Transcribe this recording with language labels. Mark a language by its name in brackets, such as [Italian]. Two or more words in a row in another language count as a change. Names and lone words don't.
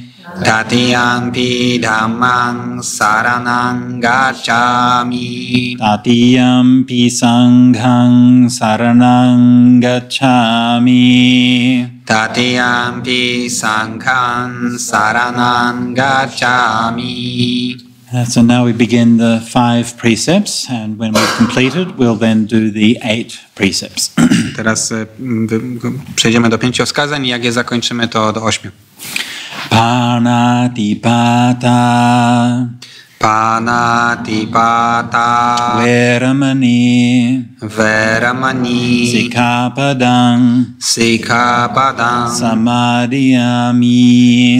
[Pali] Tatiyampi dhammaṃ saraṇaṃ gacchāmi. Tatiyampi sanghang saranang gacchami. Tatiyampi sanghaṃ saraṇaṃ gacchāmi. [English] So now we begin the 5 precepts, and when we've completed, we'll then do the 8 precepts. [Polish] Teraz przejdziemy do 5 wskazań i jak je zakończymy, to do 8. [Pali] Panatipata. Panatipata. Veramani. Veramani. Sikkhapadang. Sikkhapadang. Samadhiyami.